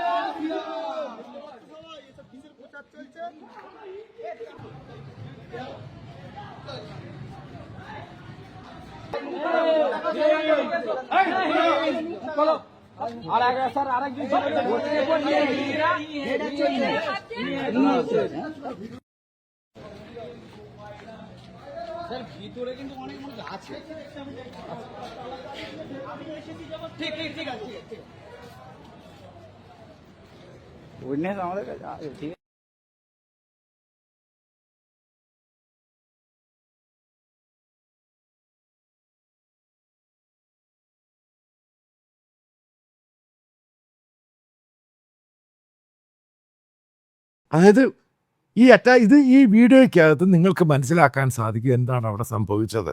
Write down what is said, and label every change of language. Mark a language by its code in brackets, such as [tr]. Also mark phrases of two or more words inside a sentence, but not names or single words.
[bn] চলো, আর আগে স্যার আরেকজন ভিতরে কিন্তু অনেক মানুষ আছে। ঠিক ঠিক ঠিক আছে, ঠিক আছে। উইটনেস আমাদের কাছে আছে, ঠিক আছে। [ml] അതായത് ഈ വീഡിയോയ്ക്കകത്ത് നിങ്ങൾക്ക് മനസ്സിലാക്കാൻ സാധിക്കും എന്താണ് അവിടെ സംഭവിച്ചത്.